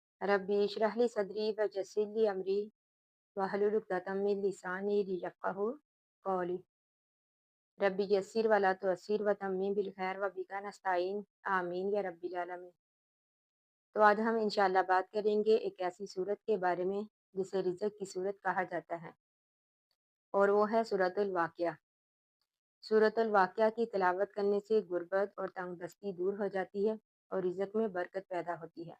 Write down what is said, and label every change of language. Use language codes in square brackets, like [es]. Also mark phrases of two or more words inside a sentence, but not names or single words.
[ar] رب اشرح لي صدري ويسر لي أمري واحلل عقدة من لساني يفقهوا قولي. رب يسر ولا تعسر وتمم بالخير وبك نستعين آمين يا رب العالمين. [ur] تو آج ہم ان شاء اللہ بات کریں گے ایک ایسی سورت کے بارے میں جسے رزق کی سورت کہا جاتا ہے، اور وہ ہے سورۃ الواقعہ. سورۃ الواقعہ کی تلاوت کرنے سے غربت اور تنگدستی دور ہو جاتی ہے اور رزق میں برکت پیدا ہوتی ہے.